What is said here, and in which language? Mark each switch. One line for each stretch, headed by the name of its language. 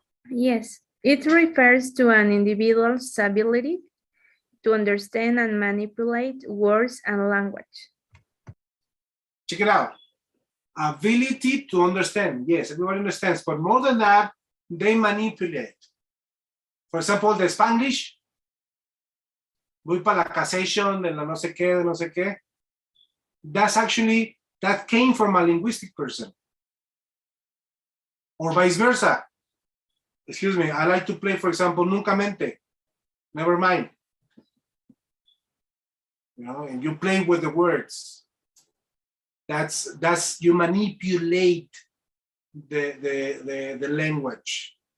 English: Yes, it refers to an individual's ability to understand and manipulate words and language. Check it out. Ability to understand. Yes, everybody understands, but more than that, they manipulate. For example, the Spanish.
Spanish: Voy para la cassation de la no sé qué, de no sé qué.
English: That came from a linguistic person. Or vice versa. Excuse me, I like to play, for example,
Spanish: nunca mente.
English: Never mind. You know, and you play with the words. That's you manipulate the language.